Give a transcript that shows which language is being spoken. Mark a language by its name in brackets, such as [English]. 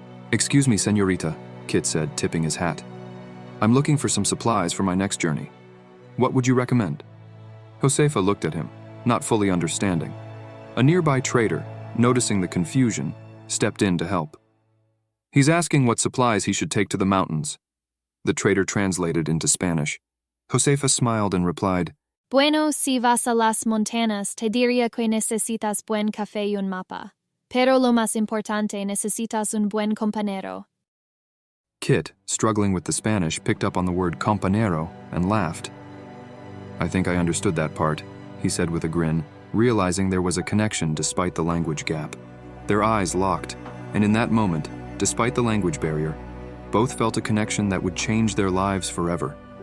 [English] "Excuse me, señorita," Kit said, tipping his hat. "I'm looking for some supplies for my next journey. What would you recommend?" Josefa looked at him, not fully understanding. A nearby trader, noticing the confusion, stepped in to help. "He's asking what supplies he should take to the mountains." The trader translated into Spanish. Josefa smiled and replied, [Spanish] "Bueno, si vas a las montañas, te diría que necesitas buen café y un mapa. Pero lo más importante, necesitas un buen compañero." [English] Kit, struggling with the Spanish, picked up on the word compañero and laughed. "I think I understood that part," he said with a grin, realizing there was a connection despite the language gap. Their eyes locked, and in that moment, despite the language barrier, both felt a connection that would change their lives forever.